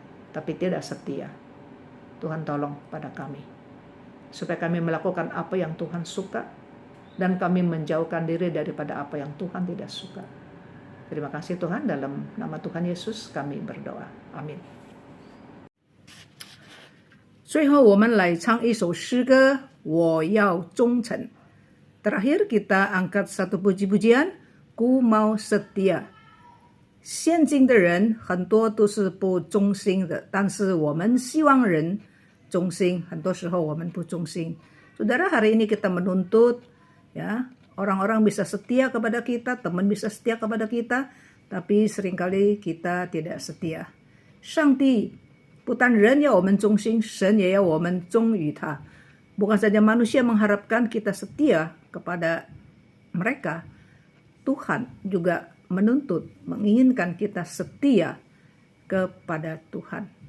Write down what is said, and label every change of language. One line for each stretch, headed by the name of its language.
Indonesian: Tapi tidak setia. Tuhan tolong pada kami. Supaya kami melakukan apa yang Tuhan suka. Dan kami menjauhkan diri daripada apa yang Tuhan tidak suka. Terima kasih Tuhan, dalam nama Tuhan Yesus kami berdoa. Amin.
Chinese: 最后我们来唱一首诗歌，我要忠诚。
Indonesian: Terakhir kita angkat satu puji-pujian, Ku mau setia。
Chinese: 现今的人很多都是不忠心的，但是我们希望人忠心。很多时候我们不忠心。
Indonesian: Saudara, hari ini kita menuntut, ya, orang-orang bisa setia kepada kita, teman bisa setia kepada kita, tapi seringkali kita tidak setia.
Chinese: 上帝不但人要我们忠心，神也要我们忠于他。
Indonesian: Bukan saja manusia mengharapkan kita setia kepada mereka, Tuhan juga menuntut, menginginkan kita setia kepada Tuhan.